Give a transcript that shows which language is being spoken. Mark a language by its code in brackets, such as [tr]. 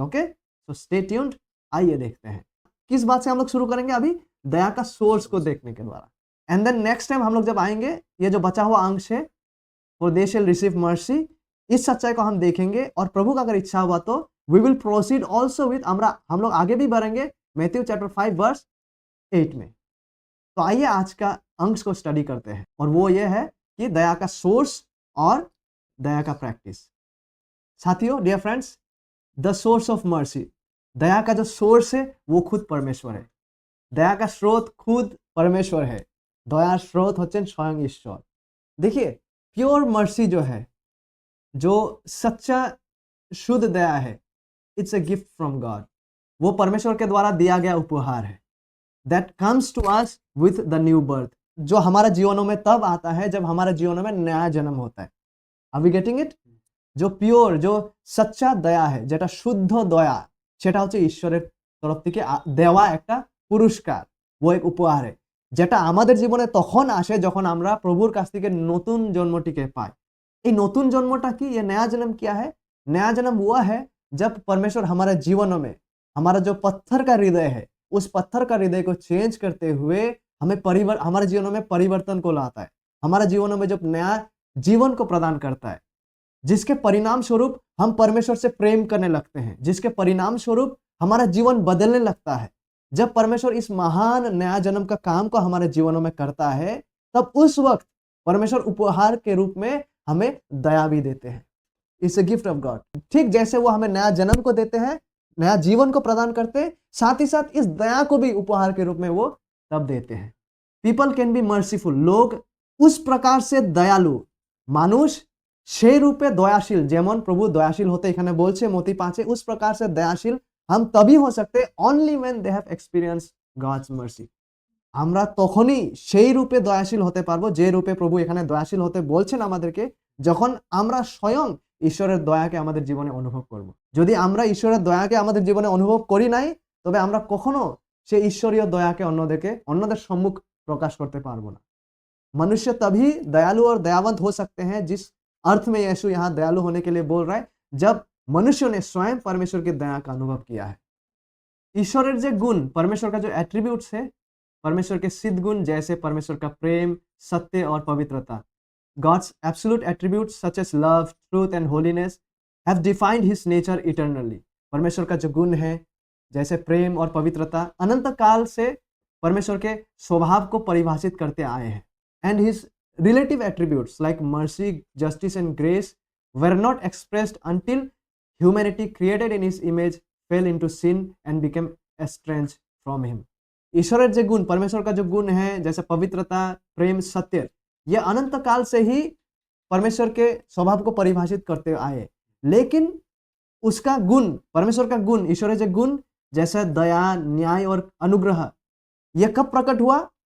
[hi] Okay, तो [en] stay tuned, [hi] आइए देखते हैं किस बात से हम लोग शुरू करेंगे। अभी दया का सोर्स को देखने के द्वारा, [en] and then next time [hi] हम लोग जब आएंगे, ये जो बचा हुआ अंश है, [en] for they shall receive mercy, [hi] इस सच्चाई को हम देखेंगे, और प्रभु का अगर इच्छा हुआ तो [en] we will proceed also with, [hi] हम लोग आगे भी बढ़ेंगे मैथ्यू चैप्टर 5 वर्स 8 में। तो आइए आज का अंश को स्टडी करते हैं, और वो ये है कि दया का सोर्स और दया का प्रैक्टिस। साथियों, [en] dear friends, the source of mercy, [hi] दया का जो सोर्स है वो खुद परमेश्वर है। दया का स्रोत खुद परमेश्वर है। [bn] दया स्रोत होते स्वयं ईश्वर। [hi] देखिए, प्योर मर्सी जो है, जो सच्चा शुद्ध दया है, [en] It's a gift from God. [hi] वो परमेश्वर के द्वारा दिया गया उपहार है, [en] that comes to us with the new birth, [hi] जो हमारे जीवनों में तब आता है जब हमारे जीवनों में नया जन्म होता है। [en] Are we getting it? [hi] जो पियोर, जो सच्चा दया है, [bn] যেটা শুদ্ধ দয়া, সেটা হচ্ছে ঈশ্বরের তরফ থেকে দেওয়া একটা পুরস্কার, ও এক উপহার है, যেটা আমাদের জীবনে তখন আসে যখন আমরা প্রভুর কাছ থেকে নতুন জন্মটিকে পাই। এই নতুন জন্মটা কি? [hi] ये नया जन्म क्या है? नया जन्म वो है जब परमेश्वर हमारे जीवनों में, हमारा जो पत्थर का हृदय है, उस पत्थर का हृदय को चेंज करते हुए हमें हमारे जीवनों में परिवर्तन को लाता है, हमारे जीवनों में जब नया जीवन को प्रदान करता है, जिसके परिणाम स्वरूप हम परमेश्वर से प्रेम करने लगते हैं, जिसके परिणाम स्वरूप हमारा जीवन बदलने लगता है। जब परमेश्वर इस महान नया जन्म का काम को हमारे जीवनों में करता है, तब उस वक्त परमेश्वर उपहार के रूप में हमें दया भी देते हैं। [en] It's a gift of God. [hi] ठीक जैसे वो हमें नया जन्म को देते हैं, नया जीवन को प्रदान करते हैं, साथ ही साथ इस दया को भी उपहार के रूप में वो तब देते हैं। [en] people can be merciful, [hi] लोग उस प्रकार से दयालु, [bn] মানুষ সেই রূপে দয়াশীল, যেমন প্রভু দয়াশীল হতে এখানে বলছে মতি 5-এ, [hi] उस प्रकार से दयाशील हम तभी हो सकते [en] only when they have experienced God's mercy। [bn] আমরা তখনই সেই রূপে দয়াশীল হতে পারবো যে রূপে প্রভু এখানে দয়াশীল হতে বলছেন আমাদেরকে, যখন আমরা স্বয়ং ঈশ্বরের দয়াকে আমাদের জীবনে অনুভব করব। যদি আমরা ঈশ্বরের দয়াকে আমাদের জীবনে অনুভব করি নাই, তবে আমরা কখনো সেই ঈশ্বরীয় দয়াকে অন্যদের সম্মুখ প্রকাশ করতে পারবো না। [hi] मनुष्य तभी दयालु और दयावंत हो सकते हैं, जिस अर्थ में यीशु यहाँ दयालु होने के लिए बोल रहा है, जब मनुष्य ने स्वयं परमेश्वर की दया का अनुभव किया है। ईश्वरेर जो गुण, परमेश्वर का जो एट्रीब्यूट्स है, परमेश्वर के सिद्ध गुण जैसे परमेश्वर का प्रेम, सत्य और पवित्रता, [en] God's absolute attributes such as love, truth and holiness have defined his nature eternally। [hi] परमेश्वर का जो गुण है जैसे प्रेम और पवित्रता अनंत काल से परमेश्वर के स्वभाव को परिभाषित करते आए हैं। [en] And his relative attributes like mercy, justice and grace were not expressed until humanity created in his image fell into sin and became estranged from him। [hi] ईश्वर जो गुण, परमेश्वर का जो गुण है जैसे पवित्रता, प्रेम, सत्य, ये अनंत काल से ही परमेश्वर के स्वभाव को परिभाषित करते आए, लेकिन उसका गुण, परमेश्वर का गुण, ईश्वर जो गुण जैसे दया, न्याय और अनुग्रह, ये कब प्रकट हुआ?